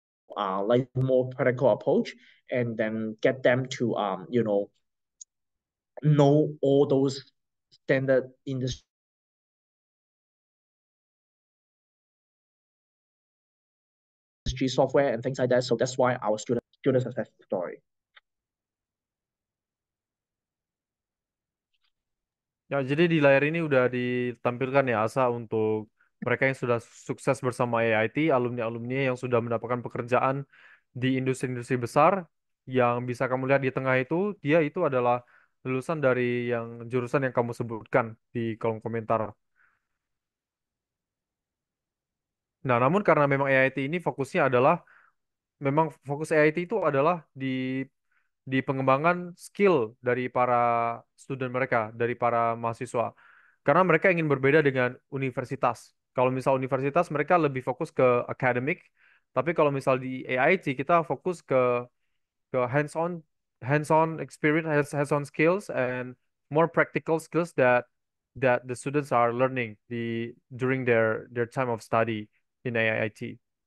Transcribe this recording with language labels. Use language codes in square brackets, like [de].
[en] practical approach, and then get them to, know all those standard industry software and things like that. So that's why our student success story. [id] Ya, jadi di layar ini udah ditampilkan ya Asa untuk mereka yang sudah sukses bersama AIT, alumni-alumni yang sudah mendapatkan pekerjaan di industri-industri besar. Yang bisa kamu lihat di tengah itu, dia itu adalah lulusan dari yang jurusan yang kamu sebutkan di kolom komentar. Nah, namun karena memang AIT ini fokusnya adalah, memang fokus AIT itu adalah di pengembangan skill dari para student mereka, dari para mahasiswa. Karena mereka ingin berbeda dengan universitas. Kalau misal universitas mereka lebih fokus ke [en] academic, tapi kalau misal di AIT kita fokus ke hands-on experience, hands-on skills and more practical skills that the students are learning during their time of study in AIT.